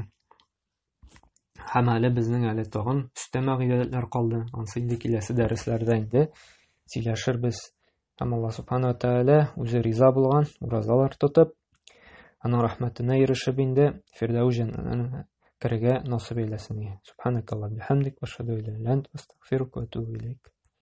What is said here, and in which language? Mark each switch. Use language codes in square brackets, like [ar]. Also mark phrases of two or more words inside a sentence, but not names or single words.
[tt] Һәм әле безнең әле тагын өстәмә ибадәтләр калды. Ансы инде киләсе дәресләрдә инде сөйләшербез. Һәм Аллаһ [ar] سبحانه وتعالى [tt] үзе риза булган уразалар тотып, аның рәхмәтенә ирешеп инде Фирдәүс җәннәтенә керергә насыйп әйләсен. [ar] سبحانك اللهم بحمدك وأشهد أن لا إله إلا أنت أستغفرك وأتوب إليك.